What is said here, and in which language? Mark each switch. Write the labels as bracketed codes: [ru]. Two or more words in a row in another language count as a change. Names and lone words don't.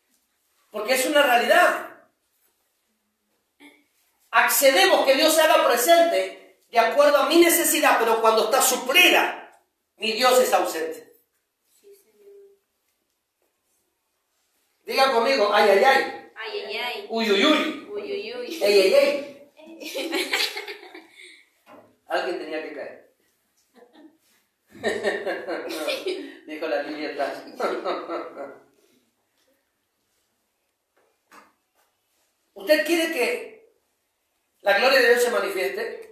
[es] Porque es una realidad. accedemos que Dios se haga presente de acuerdo a mi necesidad, pero cuando está suplida, mi Dios es ausente. Diga conmigo, ay, ay, ay. Ay, ay, ay. Uy, uy, uy. Uy, uy, uy. Ey, ey, ey. Alguien tenía que caer. Dijo la niña atrás. ¿Usted quiere que la gloria de Dios se manifieste?